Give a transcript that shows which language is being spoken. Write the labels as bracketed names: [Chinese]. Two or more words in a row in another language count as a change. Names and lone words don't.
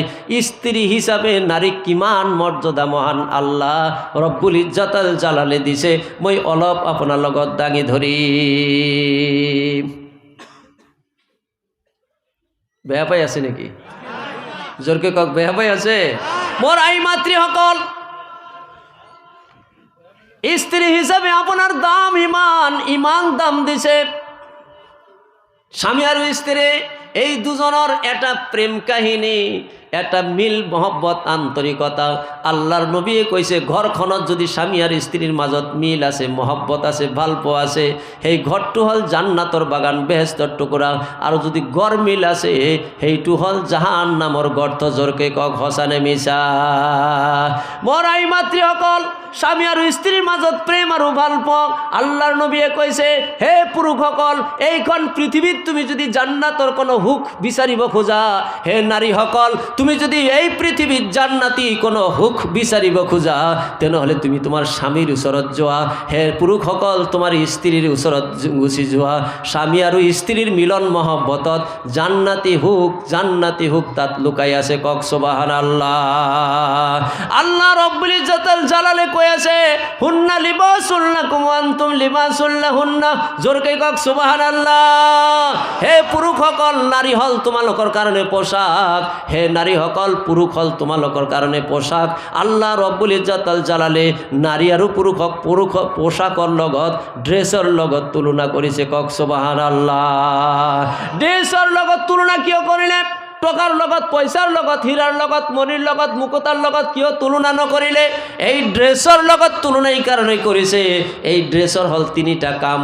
[Assamese] স্ত্ৰী হিসাবে নাৰীক কিমান মৰ্যাদা মহান আল্লাহ ৰব্বুল ইজ্জতুল জালালে দিছে। মই অলপ আপোনাৰ লগত দাঙি ধৰিম। বেয়া পাই আছে নেকি? জোৰকে কক, বেয়া পাই আছে? মোৰ আই মাতৃসকল, স্ত্রী হিসাবে আপনার দাম ইমান দাম দিছে। [Bangla] স্বামী আর স্ত্রী এই দুজনের একটা প্রেম কাহিনী, একটা মিল মহব্বত আন্তরিকতা। [Assamese] আল্লাহর নবী কইছে ঘরখনত যদি স্বামী আর স্ত্রীর মাজত মিল আছে, মহব্বত আছে, ভালপোয়া আছে, সেই ঘরটো হল জান্নাতর বাগান, বেহেস্তৰ টুকুৰা। আর যদি গড় মিল আছে, সেইটো হল জাহান্নামৰ গর্ত। জোরকে কক হসানে মিছা? মোর আই মাতৃসকল, স্বামী আর স্ত্রীর মাজত প্রেম আর ভালপোৱা। আল্লাহর নবীয়ে কইছে হে পুরুষসকল, এইখন পৃথিবীত তুমি যদি জান্নাতৰ কোনো হুক বিচাৰিব খোজা, হে নারীসকল তুমি যদি এই পৃথিবীত জান্নাতি কোনো হুক বিচাৰিব খোজা, তেনেহ'লে তুমি তোমাৰ স্বামীৰ ওচৰত যোৱা। হে পুৰুষসকল তোমাৰ স্ত্ৰীৰ ওচৰত গুচি যোৱা। স্বামী আৰু স্ত্ৰীৰ মিলন মহব্বতত জান্নাতি হুক তাত লুকাই আছে। কক সুবহানাল্লাহ। আল্লাহ রব্বুল ইজ্জতুল জালালে কৈ আছে [Arabic] هن لباس لكم و أنتم لباس لهن. [Assamese] জোরকে কক সুবহানাল্লাহ। হে পুৰুষসকল, নারী হল তোমালোকৰ কাৰণে পোশাক, হে নারীসকল পুৰুষ হল তোমালোকৰ কাৰণে পোশাক। আল্লাহ রব্বুল ইজ্জতুল জালালে নারী আৰু পুৰুষক পোশাকৰ লগত, ড্ৰেছৰ লগত তুলনা কৰিছে। কক সুবহানাল্লাহ। ড্ৰেছৰ লগত তুলনা কিয় কৰিলে? টকাৰ লগত, পইচাৰ লগত, হীৰাৰ লগত, মণিৰ লগত, মুকুতাৰ লগত কিয় তুলনা নকৰিলে? এই ড্ৰেছৰ লগত তুলনা এই কাৰণে কৰিছে, এই ড্ৰেছৰ হল 3টা কাম।